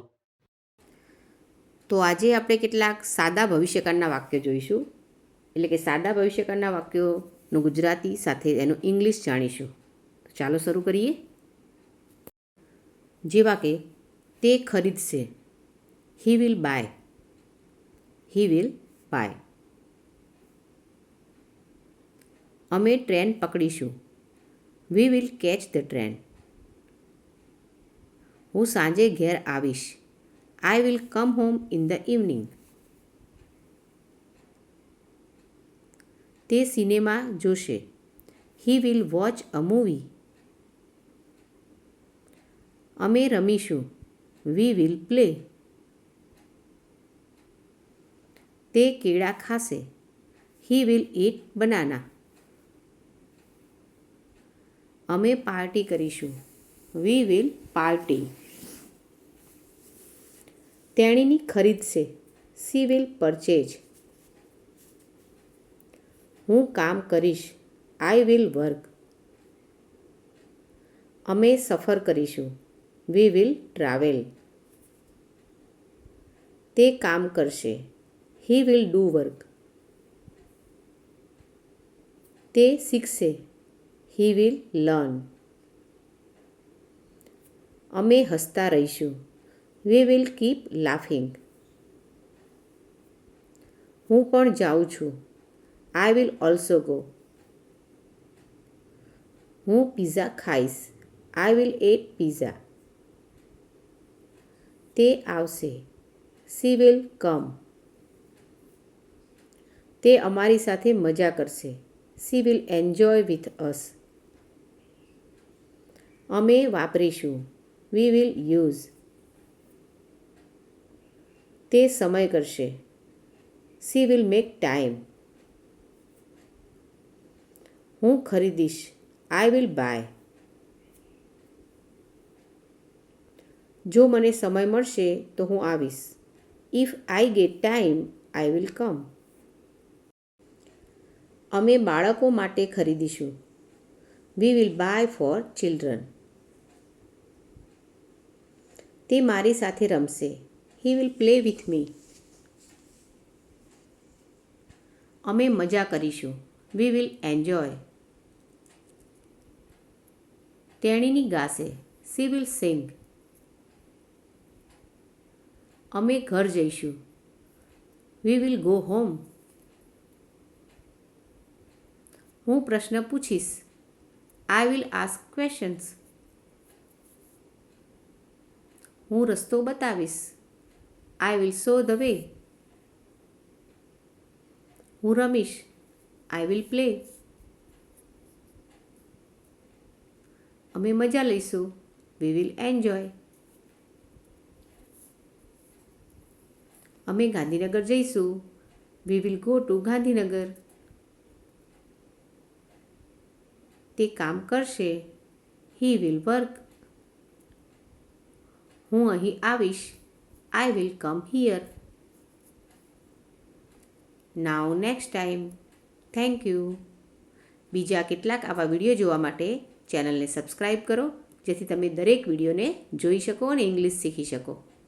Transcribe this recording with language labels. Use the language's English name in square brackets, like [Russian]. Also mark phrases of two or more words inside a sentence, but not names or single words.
[Gujarati] તો આજે આપણે કેટલાક સાદા ભવિષ્યકાળના વાક્યો જોઈશું, એટલે કે સાદા ભવિષ્યકાળના વાક્યોનું ગુજરાતી સાથે એનું ઇંગ્લિશ જાણીશું. તો ચાલો શરૂ કરીએ. જેવા કે તે ખરીદશે, [English] He will buy. He will buy. [Gujarati] અમે ટ્રેન પકડીશું. [English] We will catch the train. [Gujarati] હું સાંજે ઘેર આવીશ. [English] I will come home in the evening. [Gujarati] તે સિનેમા જોશે. [English] He will watch a movie. [Gujarati] અમે રમીશું. [English] We will play. [Gujarati] તે કેળા ખાશે. [English] He will eat banana. [Gujarati] અમે પાર્ટી કરીશું. [English] We will party. [Gujarati] તેણીની ખરીદશે. [English] She will purchase. [Gujarati] હું કામ કરીશ. [English] I will work. [Gujarati] અમે સફર કરીશું. [English] We will travel. [Gujarati] તે કામ કરશે. [English] He will do work. [Gujarati] તે શીખશે. [English] He will learn. [Gujarati] અમે હસતા રહીશું. [English] We will keep laughing. [Gujarati] હું પણ જાઉં છું. [English] I will also go. [Gujarati] હું પિઝા ખાઈશ. [English] I will eat pizza. [Gujarati] તે આવશે. [English] She will come. [Gujarati] તે અમારી સાથે મજા કરશે. [English] She will enjoy with us. [Gujarati] અમે વાપરીશું. [English] We will use. [Gujarati] તે સમય કરશે. [English] She will make time. [Gujarati] હું ખરીદીશ. [English] I will buy. [Gujarati] જો મને સમય મળશે તો હું આવીશ. [English] If I get time, I will come. [Gujarati] અમે બાળકો માટે ખરીદીશું. [English] We will buy for children. [Gujarati] તે મારી સાથે રમશે. [English] He will play with me. [Gujarati] અમે મજા કરીશું. [English] We will enjoy. [Gujarati] તેણીની ગાશે. [English] She will sing. [Gujarati] અમે ઘર જઈશું. [English] We will go home. [Gujarati] હું પ્રશ્ન પૂછીશ. [English] I will ask questions. [Gujarati] હું રસ્તો બતાવીશ. [English] I will show the way. [Gujarati] હું રમીશ. [English] I will play. [Gujarati] અમે મજા લઈશું. [English] We will enjoy. [Gujarati] અમે ગાંધીનગર જઈશું. [English] We will go to ગાંધીનગર. [Gujarati] તે કામ કરશે. [English] He will work. [Gujarati] હું અહીં આવીશ. [English] I will come here. Now next time. Thank you. [Gujarati] બીજા કેટલાક આવા વિડીયો જોવા માટે ચેનલને સબસ્ક્રાઈબ કરો, જેથી તમે દરેક વિડીયોને જોઈ શકો અને ઇંગ્લિશ શીખી શકો.